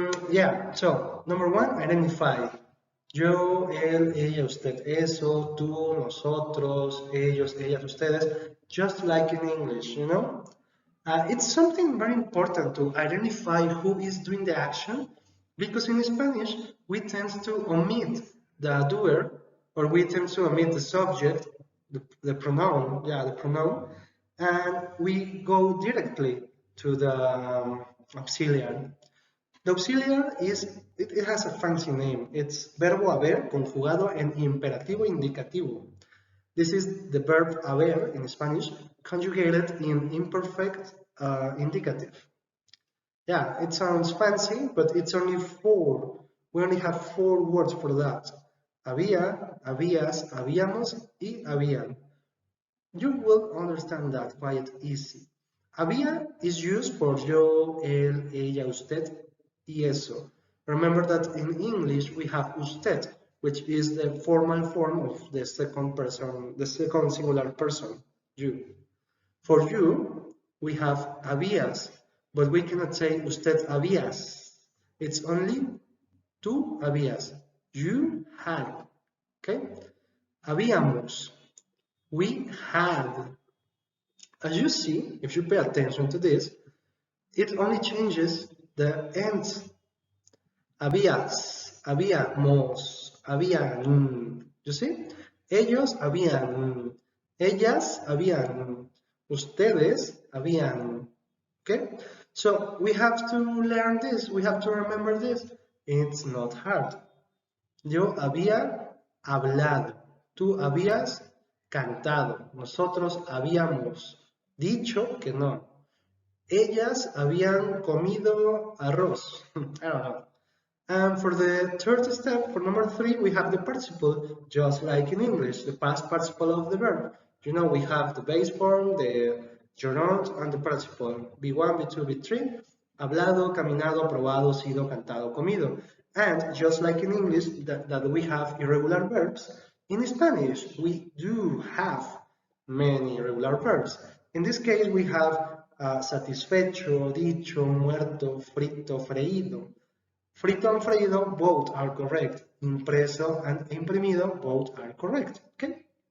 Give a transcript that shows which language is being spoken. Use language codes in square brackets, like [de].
[en] Yeah, so number 1, identify. [es] Yo, él, ella, usted, eso, tú, nosotros, ellos, ellas, ustedes, [en] just like in English, It's something very important to identify who is doing the action, because in Spanish we tend to omit the doer, or we tend to omit the subject, the pronoun, and we go directly to the auxiliary. The auxiliary it has a fancy name. It's [es] verbo haber conjugado en imperativo indicativo. [en] This is the verb haber in Spanish conjugated in imperfect indicative. Yeah, it sounds fancy, but it's only 4. We only have 4 words for that. [es] Había, habías, habíamos, y habían. [en] You will understand that quite easy. Había is used for [es] yo, él, ella, usted, y eso. [en] Remember that in English we have usted, which is the formal form of the second person, the second singular person, you. For you, we have habías, but we cannot say [es] usted habías. [en] It's only [es] tú habías. [en] You had. Okay? [es] Habíamos. [en] We had. As you see, if you pay attention to this, it only changes the ends. [es] Habías, habíamos, habían. [en] You see? [es] Ellos habían. Ellas habían. Ustedes habían. Okay? [en] So we have to learn this. We have to remember this. It's not hard. [es] Yo había hablado. Tú habías cantado. Nosotros habíamos dicho que no. Ellas habían comido arroz. [en] I don't know. And for the third step, for number 3, we have the participle, just like in English, the past participle of the verb. You know, we have the base form, the gerund, and the participle. B1, B2, B3. [es] Hablado, caminado, probado, sido, cantado, comido. [en] And just like in English, that we have irregular verbs, in Spanish, we do have many irregular verbs. In this case, we have [es] satisfecho, dicho, muerto, frito, freído. [en] Frito and freído, both are correct. Impreso and imprimido, both are correct. Okay?